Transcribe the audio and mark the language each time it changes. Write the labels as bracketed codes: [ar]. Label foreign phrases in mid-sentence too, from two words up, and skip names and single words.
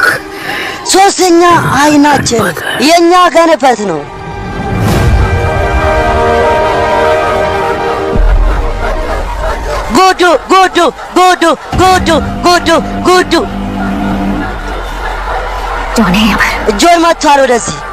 [am] ሶስተኛ አይናችን የኛ ገንበት ነው። ጉዱ ጉዱ ጉዱ ጉዱ ጉዱ ጉዱ [hi] जॉन है हमारा। [am] ጆን መጥቷል ወደዚህ።